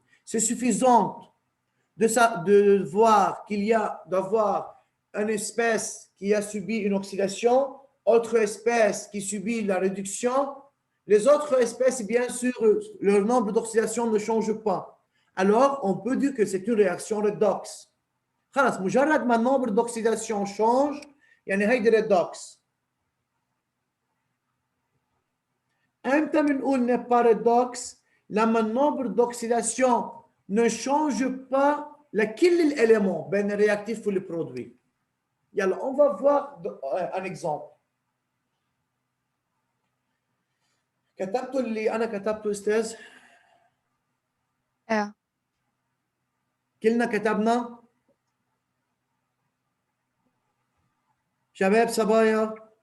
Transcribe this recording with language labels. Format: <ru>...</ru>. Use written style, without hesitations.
<fr>C'est suffisant de voir qu'il y a d'avoir une espèce qui a subi une oxydation, autre espèce qui subit la réduction. Les autres espèces, bien sûr, leur nombre d'oxydation ne change pas. Alors, on peut dire que c'est une réaction redox.</fr> <ar>خلاص مجرد ما النمبر d'oxydation change يعني هيدي redox. امتى بنقول n'est pas redox؟ لما النمبر d'oxydation ne change pas لكل الاليمون بين الرياكتيف والبرودوي.</ar> <fr>يلا on va voir un exemple.</fr> <ar>كتبتوا اللي انا كتبته استاذ؟ كلنا كتبنا؟ شباب صبايا؟</ar>